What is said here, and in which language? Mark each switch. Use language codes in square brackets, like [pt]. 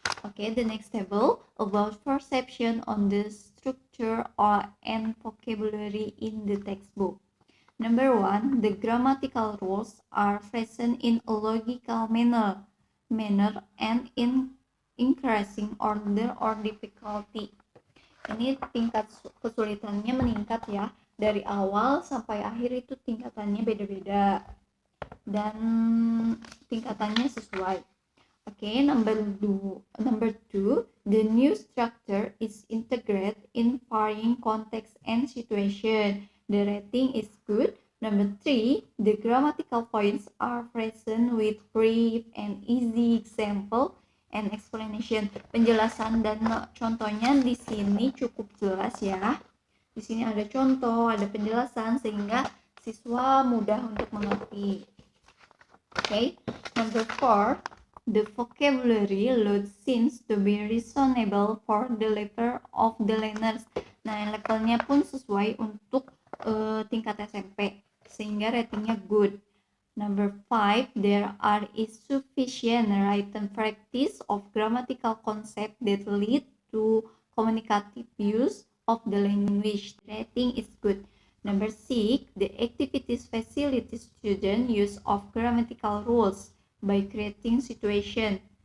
[en] Okay, the next table about perception on the structure and vocabulary in the textbook. Number 1, the grammatical rules are present in a logical manner and in increasing order or difficulty. [id] Ini tingkat kesulitannya meningkat ya, dari awal sampai akhir itu tingkatannya beda-beda dan tingkatannya sesuai. [en] Okay, number 2, the new structure is integrated in varying context and situation. The rating is good. Number 3, the grammatical points are present with brief and easy example and explanation. [id] Penjelasan dan contohnya di sini cukup jelas ya. Di sini ada contoh, ada penjelasan sehingga siswa mudah untuk mengerti. [en] Okay, number 4, the vocabulary load seems to be reasonable for the level of the learners. [id] Nah, levelnya pun sesuai untuk tingkat SMP, sehingga ratingnya good. [en] Number 5, there is sufficient written practice of grammatical concept that lead to communicative use of the language. Rating is good. Number 6, the activities facilitate student use of grammatical rules by creating situation.